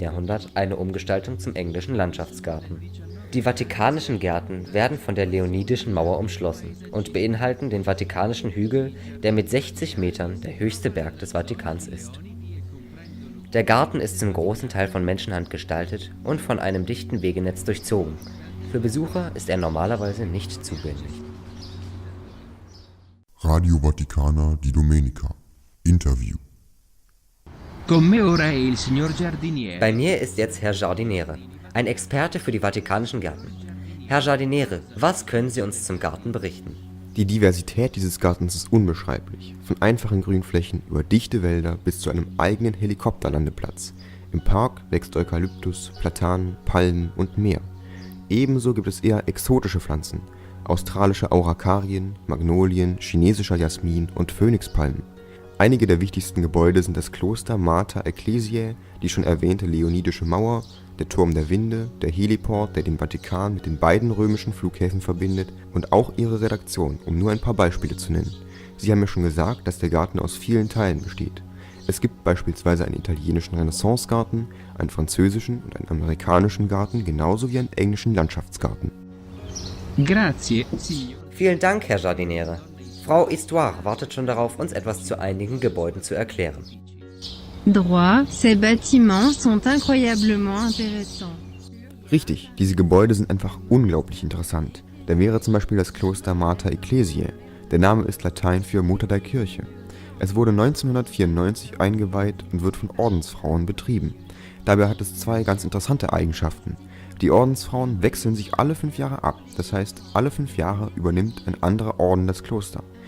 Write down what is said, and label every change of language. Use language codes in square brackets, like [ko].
[de] Jahrhundert eine Umgestaltung zum englischen Landschaftsgarten. Die Vatikanischen Gärten werden von der Leonidischen Mauer umschlossen und beinhalten den Vatikanischen Hügel, der mit 60 Metern der höchste Berg des Vatikans ist. Der Garten ist zum großen Teil von Menschenhand gestaltet und von einem dichten Wegenetz durchzogen. Für Besucher ist er normalerweise nicht zugänglich. [it] Radio Vaticana di domenica. [de] Interview. [it] Con me ora è il signor Giardiniere. [de] Bei mir ist jetzt Herr Giardiniere, ein Experte für die Vatikanischen Gärten. Herr Giardiniere, was können Sie uns zum Garten berichten? Die Diversität dieses Gartens ist unbeschreiblich. Von einfachen Grünflächen über dichte Wälder bis zu einem eigenen Helikopterlandeplatz. Im Park wächst Eukalyptus, Platanen, Palmen und mehr. Ebenso gibt es eher exotische Pflanzen. Australische Aurakarien, Magnolien, chinesischer Jasmin und Phönixpalmen. Einige der wichtigsten Gebäude sind das Kloster Mater Ecclesiae, die schon erwähnte Leonidische Mauer, der Turm der Winde, der Heliport, der den Vatikan mit den beiden römischen Flughäfen verbindet und auch ihre Redaktion, um nur ein paar Beispiele zu nennen. Sie haben ja schon gesagt, dass der Garten aus vielen Teilen besteht. Es gibt beispielsweise einen italienischen Renaissancegarten, einen französischen und einen amerikanischen Garten, genauso wie einen englischen Landschaftsgarten. [it] Grazie, signor. [de] Vielen Dank, Herr Giardiniere. Frau Histoire wartet schon darauf, uns etwas zu einigen Gebäuden zu erklären. [fr] Droit, ces bâtiments sont incroyablement intéressants. [de] Richtig, diese Gebäude sind einfach unglaublich interessant. Da wäre zum Beispiel das Kloster Mater Ecclesiae. Der Name ist Latein für Mutter der Kirche. Es wurde 1994 eingeweiht und wird von Ordensfrauen betrieben. Dabei hat es zwei ganz interessante Eigenschaften. Die Ordensfrauen wechseln sich alle 5 Jahre ab, das heißt, alle 5 Jahre übernimmt ein anderer Orden das Kloster.